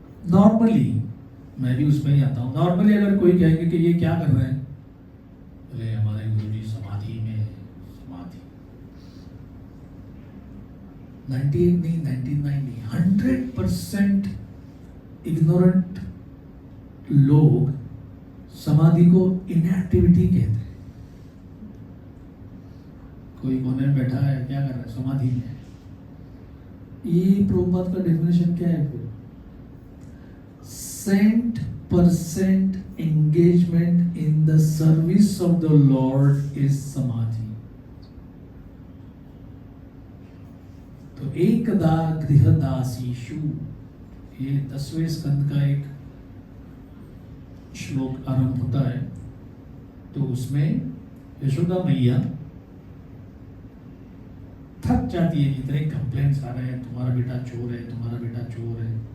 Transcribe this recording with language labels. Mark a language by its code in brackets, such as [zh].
[hi] Normally मैं भी उसमें ही आता हूँ। नॉर्मली अगर कोई कहेंगे कि ये क्या कर रहे हैं, बोले हमारे गुरुजी समाधि में, समाधि 98 नहीं, 99 नहीं, 100% इग्नोरेंट लोग समाधि को इनएक्टिविटी कहते हैं। कोई कोने में बैठा है, क्या कर रहा है? समाधि में। ये प्रभुपाद का डेफिनेशन क्या है? [en] 100% engagement in the service of the Lord is samadhi. [hi] तो एकदा गृहदासीषु, ये 10वें स्कंद का एक श्लोक आरंभ होता है। तो उसमें यशोदा मैया थक जाती है, जितने कंप्लेंट्स आ रहे हैं, तुम्हारा बेटा चोर है, तुम्हारा बेटा चोर है।